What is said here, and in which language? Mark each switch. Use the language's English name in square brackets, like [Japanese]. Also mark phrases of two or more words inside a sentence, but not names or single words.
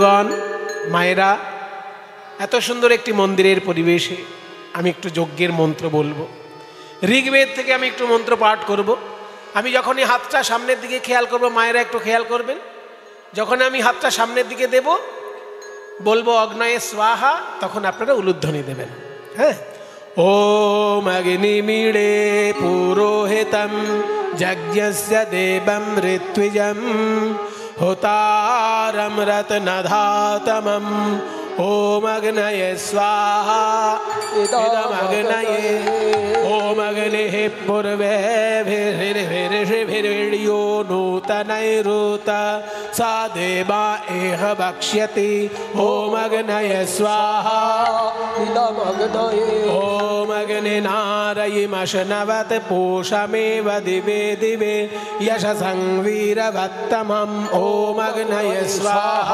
[Bangla] ভক্তগণ মায়েরা, এত সুন্দর একটি মন্দিরের পরিবেশে আমি একটু যজ্ঞের মন্ত্র বলবো। ঋগ্বেদ থেকে আমি একটু মন্ত্র পাঠ করব। আমি যখনই হাতটা সামনের দিকে খেয়াল করব, মায়েরা একটু খেয়াল করবেন, যখন আমি হাতটা সামনের দিকে দেব, বলবো [Sanskrit] অগ্নয়ে স্বাহা, [Bangla] তখন আপনারা উলুধ্বনি দেবেন। হ্যাঁ, [Sanskrit] ওম অগ্নিমিড়ে পুরোহিতম যজ্ঞস্য দেবম ঋত্বিজম হোতারম রত্নধাতমম ওম অগ্নয়ে স্বাহা ইদমগ্নয়ে ওম অগ্নিঃ পূর্বেভির্ভির্ভির্ভির্ভির্यो নূতনৈরূত सा देवा एह वक्ष्यति ओम अग्नये स्वाहा इदमग्नये ओम अग्निनारयिमशनवत् पूषमेव दिवे दिवे यशसं वीरवत्तमम् ओम अग्नये स्वाहा